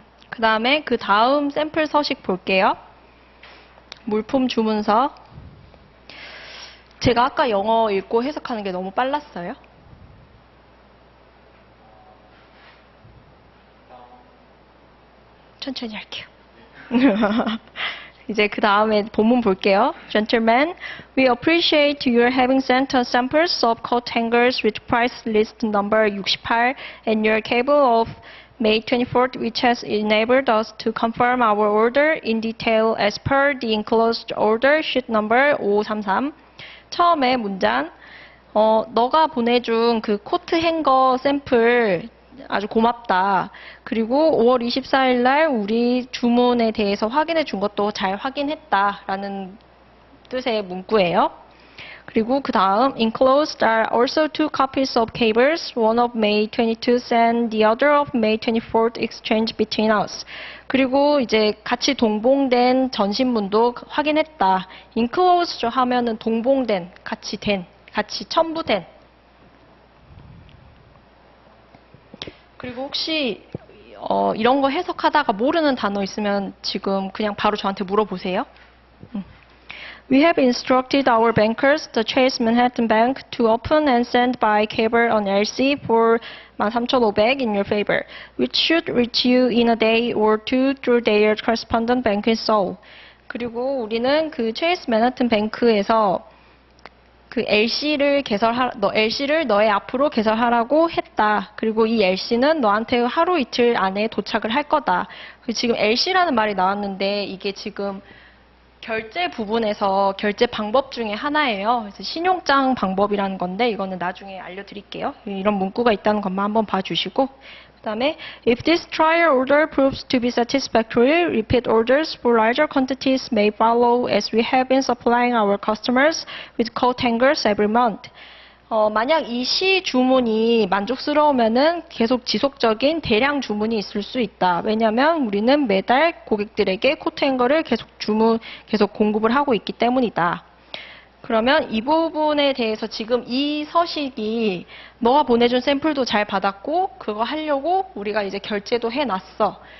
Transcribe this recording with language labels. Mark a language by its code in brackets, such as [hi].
[ko] 그 다음에 그 다음 샘플 서식 볼게요. 물품 주문서. 제가 아까 영어 읽고 해석하는 게 너무 빨랐어요. 천천히 할게요. 이제 그 다음에 본문 볼게요. [en] Gentlemen, we appreciate your having sent us samples of coat hangers with price list number 68 and your cable of May 24th, which has enabled us to confirm our order in detail as per the enclosed order sheet number 5533. [ko] 처음에 문장, 너가 보내준 그 코트 행거 샘플 아주 고맙다. 그리고 5월 24일 날 우리 주문에 대해서 확인해 준 것도 잘 확인했다. 라는 뜻의 문구예요. 그리고 그 다음 [en] enclosed are also two copies of cables, one of May 22th and the other of May 24th exchange between us. [ko] 그리고 이제 같이 동봉된 전신문도 확인했다. enclosed 하면은 동봉된, 같이 첨부된. 그리고 혹시 이런 거 해석하다가 모르는 단어 있으면 지금 그냥 바로 저한테 물어보세요. [en] We have instructed our bankers, the Chase Manhattan Bank, to open and send by cable an LC for 13,500 in your favor, which should reach you in a day or two through their correspondent bank in Seoul. [ko] 그리고 우리는 그 체이스 맨하튼 뱅크에서 그 LC를 LC를 너의 앞으로 개설하라고 했다. 그리고 이 LC는 너한테 하루 이틀 안에 도착을 할 거다. 지금 LC라는 말이 나왔는데 이게 지금 결제 부분에서 결제 방법 중에 하나예요. 그래서 신용장 방법이라는 건데 이거는 나중에 알려드릴게요. 이런 문구가 있다는 것만 한번 봐주시고 그 다음에 [en] If this trial order proves to be satisfactory, repeat orders for larger quantities may follow as we have been supplying our customers with coat hangers every month. [ko] 만약 이 시 주문이 만족스러우면은 계속 지속적인 대량 주문이 있을 수 있다. 왜냐하면 우리는 매달 고객들에게 코트 행거를 계속 공급을 하고 있기 때문이다. 그러면 이 부분에 대해서 지금 이 서식이 너가 보내준 샘플도 잘 받았고 그거 하려고 우리가 이제 결제도 해놨어.